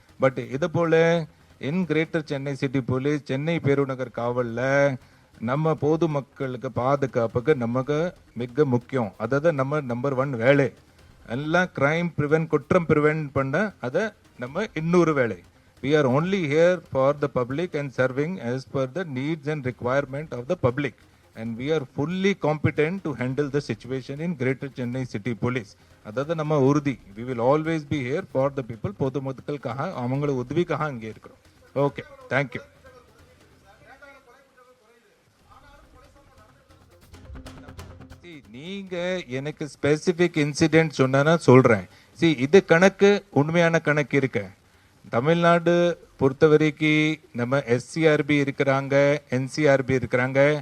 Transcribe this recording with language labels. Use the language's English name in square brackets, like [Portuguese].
[Tamil] But இது போல இன் greater Chennai city police, Chennai பெருநகர் காவல்ல நம்ம பொதுமக்களுக்கு பாதுகாப்புக்கு நமக்கு மிக முக்கியம். அதாவது நம்ம நம்பர் 1 வேலை. எல்லாம் கிரைம் குற்றம் ப்ரிவென்ட் பண்ண அதை நம்ம இன்னொரு வேலை. [English] We are only here for the public and serving as per the needs and requirement of the public. And we are fully competent to handle the situation in Greater Chennai City Police. [Tamil] அதாவது நம்ம உறுதி. [English] We will always be here for the people. [Tamil] பொதுமக்களுக்காக அவங்கள உதவிக்காக அங்கே இருக்கிறோம். Okay, thank you. நீங்க எனக்கு specific incident சொன்னா சொல்றேன். இது கணக்கு உண்மையான கணக்கு இருக்கு. தமிழ்நாடு பொறுத்த வரைக்கும் நம்ம எஸ்சிஆர்பி இருக்கிறாங்க, என்சிஆர்பி இருக்கிறாங்க.